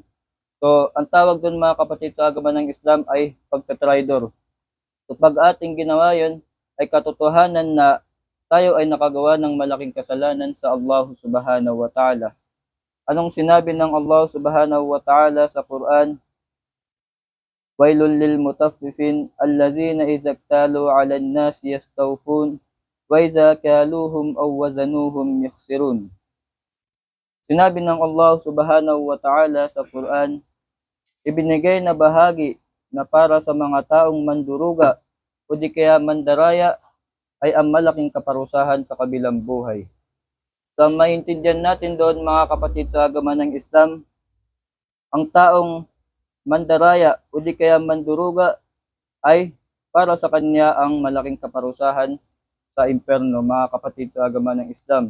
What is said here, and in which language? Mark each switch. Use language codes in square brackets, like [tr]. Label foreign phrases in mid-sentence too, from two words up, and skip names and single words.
[tl] So, ang tawag doon mga kapatid sa agama ng Islam ay pagtatraidor. So, pag ating ginawa yun, ay katotohanan na tayo ay nakagawa ng malaking kasalanan sa Allah [ar] سبحانه وتعالى. [tl] Anong sinabi ng Allah [ar] سبحانه وتعالى [tl] sa Quran? [ar] ويل للمطففين الذين إذا اكتالوا على الناس يستوفون وإذا كالوهم أو وزنوهم يخسرون. [tl] Sinabi ng Allah [ar] سبحانه وتعالى [tl] sa Quran, ibinigay na bahagi na para sa mga taong manduruga o di kaya mandaraya ay ang malaking kaparusahan sa kabilang buhay. So maintindihan natin doon mga kapatid sa agama ng Islam, ang taong mandaraya o di kaya manduruga ay para sa kanya ang malaking kaparusahan sa impyerno, mga kapatid sa agama ng Islam.